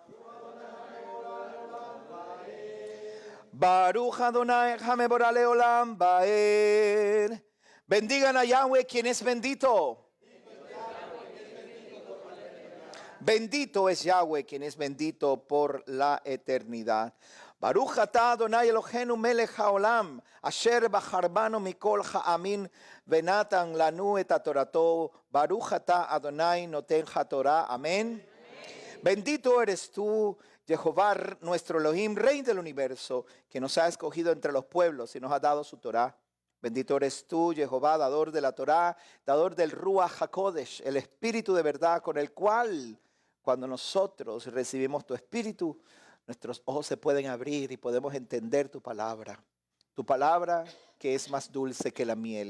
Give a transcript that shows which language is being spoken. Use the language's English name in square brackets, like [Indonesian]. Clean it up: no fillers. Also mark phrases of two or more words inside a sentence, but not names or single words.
[Hebrew] ברוך ה' המבורך לעולם ועד. [Spanish] Bendigan a Yahweh, quien es bendito. Bendito es Yahweh, quien es bendito por la eternidad. [Hebrew] ברוך אתה ה' אלוהינו מלך העולם, אשר בחר בנו מכל העמים, ונתן לנו את תורתו. ברוך אתה ה' נותן התורה. [Spanish] Amén. Bendito eres tú, Jehová, nuestro Elohim, Rey del universo, que nos ha escogido entre los pueblos y nos ha dado su Torah. Bendito eres tú, Jehová, dador de la Torah, dador del Ruach HaKodesh, el Espíritu de verdad, con el cual, cuando nosotros recibimos tu Espíritu, nuestros ojos se pueden abrir y podemos entender tu palabra que es más dulce que la miel.